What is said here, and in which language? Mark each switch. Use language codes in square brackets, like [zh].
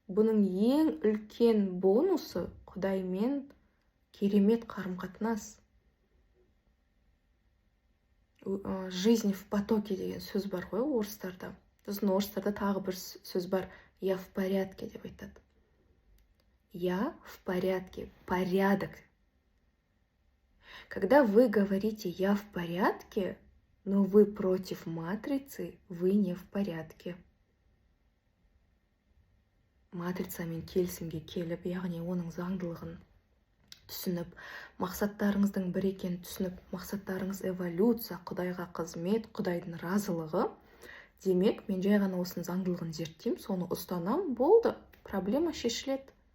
[kk] Бұның ең үлкен бонусы Құдаймен керемет қарым-қатынас. [ru] Жизнь в потоке [kk] деген сөз бар ғой орыстарда. Сосын орыстарда тағы бір сөз бар, [ru] я в порядке [kk] деп айтады. [ru] Я в порядке, порядок. Когда вы говорите «я в порядке», но вы против матрицы, вы не в порядке. [kk] Матрицамен келісімге келіп, яғни оның заңдылығын түсініп, мақсаттарыңыздың бір екенін түсініп, мақсаттарыңыз эволюция, Құдайға қызмет, Құдайдың разылығы. Демек, мен жай ғана осының заңдылығын зерттеймін, соны ұстанам, болды, проблема шешіледі.